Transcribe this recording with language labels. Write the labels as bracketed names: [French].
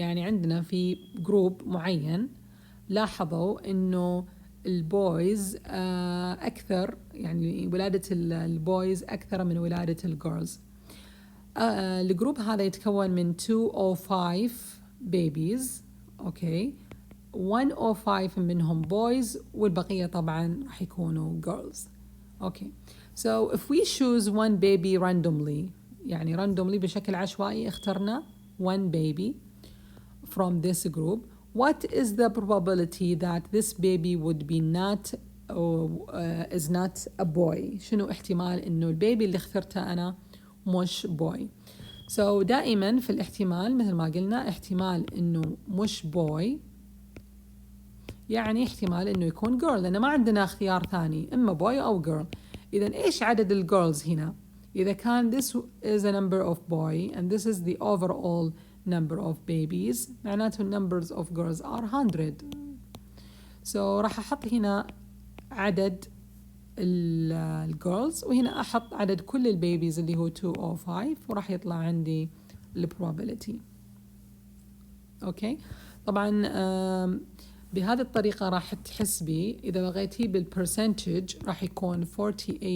[Arabic] يعني عندنا في group معين لاحظوا إنه البويز أكثر، يعني ولادة البويز أكثر من ولادة الجيرلز. الجروب هذا يتكون من 205 babies. [English] Okay. [Arabic] 105 منهم boys والبقية طبعا راح يكونوا girls. [English] Okay. So if we choose one baby randomly، [Arabic] يعني randomly بشكل عشوائي اخترنا [English] one baby from this group, what is the probability that this baby would be not is not a boy؟ [Arabic] شنو احتمال إنه البيبي اللي اخترته أنا مش boy؟ So دائما في الاحتمال مثل ما قلنا احتمال إنه مش boy يعني احتمال إنه يكون girl، لأن ما عندنا اختيار ثاني إما boy أو girl. إذن إيش عدد الجيرلز هنا؟ إذا كان [English] this is a number of boy and this is the overall number of babies [Arabic] معناته [English] numbers of girls are 100. [Arabic] So راح أحط هنا عدد الجيرلز وهنا أحط عدد كل البيبيز اللي هو 205 وراح يطلع عندي probability. أوكي. طبعا بهذه الطريقة راح تحسبي إذا بغيتي بالبرسنتج راح يكون 48.8%.